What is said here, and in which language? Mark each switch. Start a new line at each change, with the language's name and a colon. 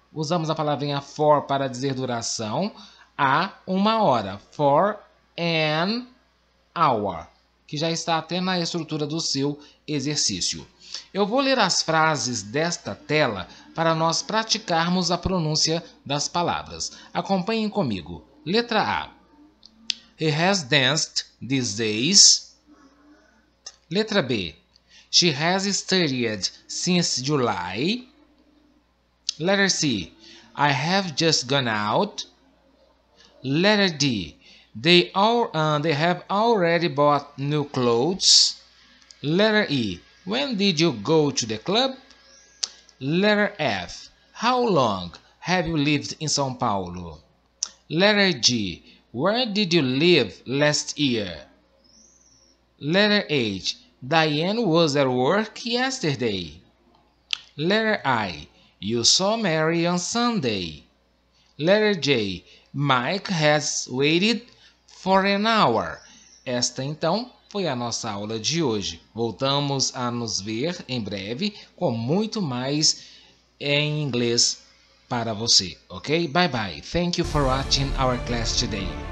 Portuguese: Usamos a palavrinha for para dizer duração. Há uma hora.
English: For an hour.
Portuguese: Que já está até na estrutura do seu exercício. Eu vou ler as frases desta tela para nós praticarmos a pronúncia das palavras. Acompanhem comigo. Letra A.
English: He has danced these days.
Portuguese: Letra B.
English: She has studied since July. Letter C. I have just gone out. Letter D. They have already bought new clothes. Letter E. When did you go to the club? Letter F. How long have you lived in São Paulo? Letter G. Where did you live last year? Letter H. Diane was at work yesterday. Letter I. You saw Mary on Sunday. Letter J. Mike has waited for an hour.
Portuguese: Esta, então, foi a nossa aula de hoje. Voltamos a nos ver em breve com muito mais em inglês para você, ok?
English: Bye bye. Thank you for watching our class today.